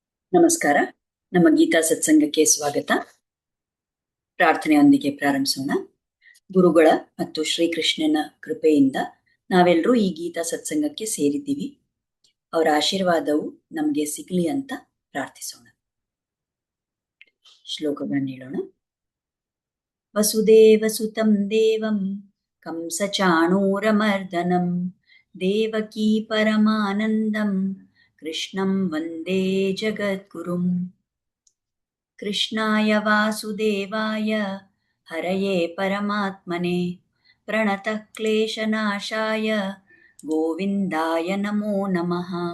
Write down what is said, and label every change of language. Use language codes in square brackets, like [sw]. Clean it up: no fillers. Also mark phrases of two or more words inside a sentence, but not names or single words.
[kn] ನಮಸ್ಕಾರ. ನಮ್ಮ ಗೀತಾ ಸತ್ಸಂಗಕ್ಕೆ ಸ್ವಾಗತ. ಪ್ರಾರ್ಥನೆಯೊಂದಿಗೆ ಪ್ರಾರಂಭಿಸೋಣ. ಗುರುಗಳ ಮತ್ತು ಶ್ರೀಕೃಷ್ಣನ ಕೃಪೆಯಿಂದ ನಾವೆಲ್ಲರೂ ಈ ಗೀತಾ ಸತ್ಸಂಗಕ್ಕೆ ಸೇರಿದ್ದೀವಿ. ಅವರ ಆಶೀರ್ವಾದವು ನಮಗೆ ಸಿಗಲಿ ಅಂತ ಪ್ರಾರ್ಥಿಸೋಣ. ಶ್ಲೋಕಗಳನ್ನು ಹೇಳೋಣ. [sa] ವಸುದೇವ ಸುತಂ ದೇವಂ ಕಂಸ ಚಾಣೂರಮರ್ದನಂ ದೇವಕೀ ಪರಮಾನಂದಂ ಕೃಷ್ಣಂ ವಂದೇ ಜಗದ್ಗುರುಂ. ಕೃಷ್ಣಾಯ ವಾಸುದೇವಾಯ ಹರಯೇ ಪರಮಾತ್ಮನೆ ಪ್ರಣತಃ ಕ್ಲೇಶನಾಶಾಯ ಗೋವಿಂದಾಯ ನಮೋ ನಮಃ.